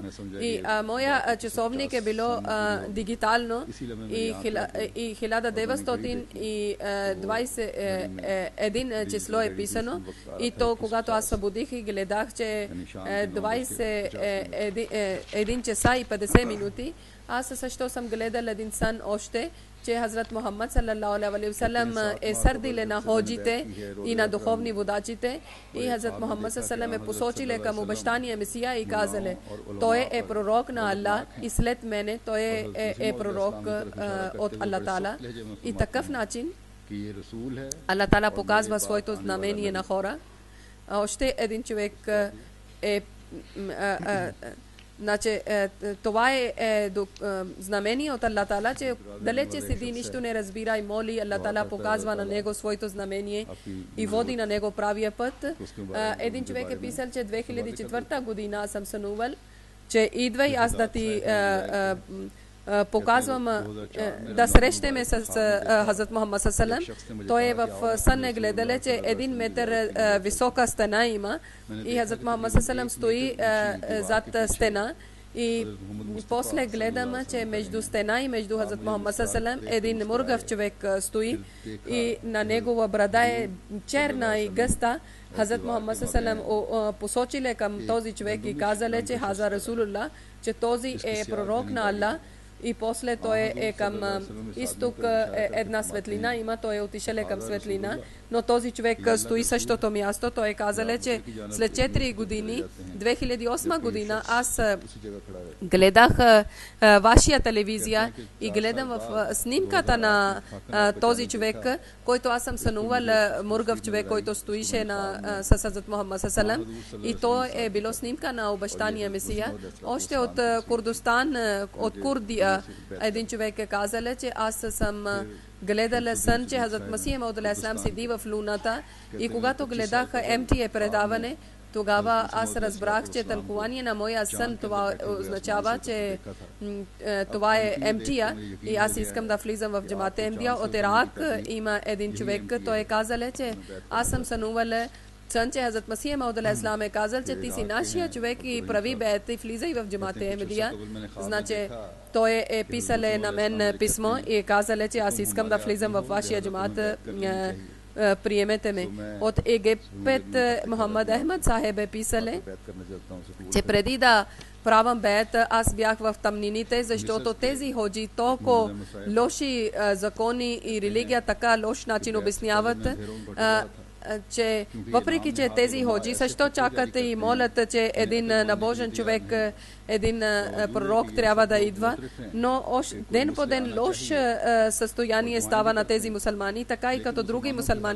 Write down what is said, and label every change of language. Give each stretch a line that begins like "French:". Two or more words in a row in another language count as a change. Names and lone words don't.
Bulgarian: И моя часовник е било дигитално и 1921 число е писано. И то, когато аз събудих и гледах, че 21 часа и 50 минути, аз също съм гледал един сън още, че Хазрат Мухаммад
Arabic: صلى الله عليه وسلم
Bulgarian: е сърдиле на ходжите и на духовни водачите и Хазрат Мухаммад
Arabic: صلى الله عليه وسلم
Bulgarian: е посочиле към обещания Месия и казале, той е пророк на Аллах и след мене той е пророк от Аллах Тала. И такъв начин Аллах Тала показва своето знамение на хора. Още един човек значи, това е знамение от Аллах Тала, че далече седи, нищо не разбира и моли. Аллах Тала показва на него своето знамение и води на него правия път. Един човек е писал, че 2004 година съм сънувал, че идва и аз да ти показвам да срещаме с Хазрат Мухаммад
Arabic: صلى الله عليه وسلم.
Bulgarian: Той е в сън е гледале, че 1 метър висока стена има и Хазрат Мухаммад
Arabic: صلى الله عليه وسلم
Bulgarian: стои зад стена. И после гледам, че между стена и между Хазрат Мухаммад
Arabic: صلى الله عليه وسلم
Bulgarian: един мургав човек стои и на негова брада е черна и гъста. Хазрат Мухаммад
Arabic: صلى الله عليه وسلم
Bulgarian: посочиле към този човек и казале, че
Arabic: هذا رسول الله,
Bulgarian: че този е пророк на Аллах. И после той е към изток, една светлина има, той е отишъл към светлина, но този човек стои същото място. Той е казал, че след 4 години, 2008 година, аз гледах вашия телевизия и гледам в снимката на този човек, който аз съм сънувал, мургав човек, който стоише с Хазрат Мухаммад
Arabic: صلى الله عليه وسلم.
Bulgarian: И то е било снимка на обещания Месия. Още от Курдостан, от Курдия, един човек е казал, че аз съм гледала сън, че Хазрат Масия Мауд алейхиссалам седи в луната и когато гледах МТА предаване, тогава аз разбрах, че тълкувание на моя сън това означава, че това е МТА и аз искам да влизам в джамат МТА. От Ирак има един човек, той е казал, че аз съм сънувала Санче Хазрат Масih Maud al-Islam je kazal че ти си нашия човек и прави бейт и влизай в джамата Ахмедия. Значи той е писал на мен писмо и е казал, че аз искам да влизам в вашия джамат, приемете ме. От Египет Мохаммад Ахмед Сахеб е писал, че преди да правам бейт, аз бях в тъмнините, защото тези ходжи толкова лоши закони и религия така лош начин обясняват, че въпреки, че тези ходжи също чакат и молят, че един набожен човек, един пророк трябва да идва, но ден по ден лош състояние става на тези мусулмани, така и като други мусулмани.